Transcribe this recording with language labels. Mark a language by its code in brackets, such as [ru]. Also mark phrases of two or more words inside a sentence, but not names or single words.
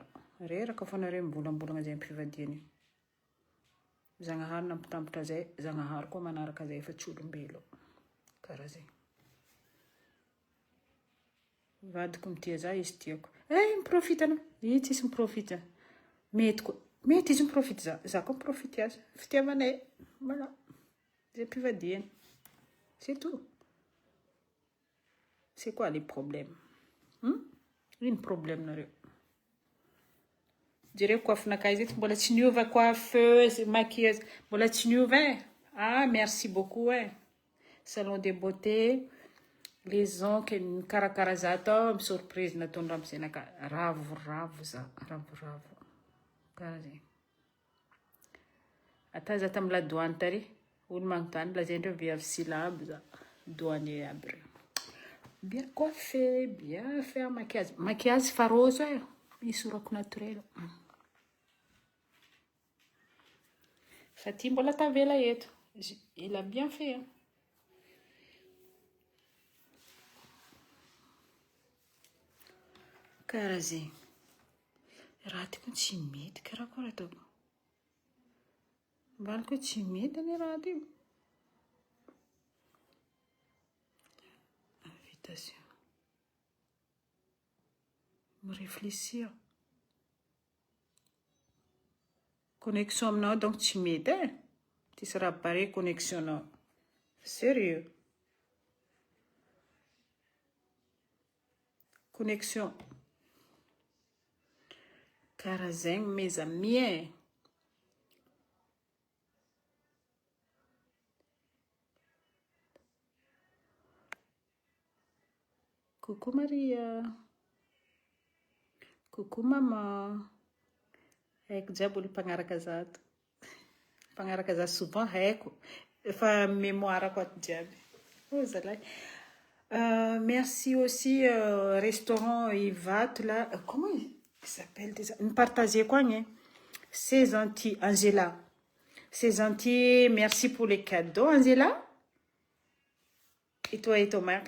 [mg] Reraka fa nareo mibolambolana zay am-pivadiana io. Zagnahary nampitampotra zay, Zagnahary koa manaraka zay fa tsy olombelo. Karaha zay. Vadiko mitia za izy tiako. Miprofita anao. Io tsisy miprofita. Mety koa. Mety izy miprofita za. Za koa miprofita azy. Fitiavanay. Voilà. Zay am-pivadiana. [fr] C'est tout. C'est quoi les problèmes? [mg] Ino problème nareo? Jereo coiffe-nakay zay mbola tsy niova [fr] coiffeuse, maquilleuse. [mg] Mbola tsy niova [fr] Ah, merci beaucoup Salon de beauté. Les oncles [mg] nikarakara za tao, surprise nataony ramose-naka. Ravoravo za, ravoravo. Karaha zay. Ata za tamin'ny [fr] la douane [mg] tary, olo magnontany lazaindreo viavy silabo za, douanier aby reo. [fr] Bien coiffé, bien fait maquillage. [mg] Maquillage faroso misy orako naturel. Fa ty mbola tavela eto. [fr] Il a bien fait. [mg] Karaha zay. Raha ty koa tsy mety karakory ataoko. Valiko tsy mety ny raha ty. Invitation. [fr] Me réfléchir. [mg] Connexion aminao donc tsy mety Ty sy raha pare connexion nao. [fr] Sérieux. Connexion. [mg] Karaha zay [fr] mes amis Coucou [mg] Maria. [fr] Coucou maman. [mg] Haiko jiaby olo mpagnaraka za to. Mpagnaraka za souvent haiko. Efa mémoire ko ato jiaby. Oh zalahy. [fr] Merci aussi restaurant Ivat là. Comment il s'appelle déjà? Une partager quoi C'est gentil Angela. C'est gentil. Merci pour les cadeaux Angela. Et toi et ton mari?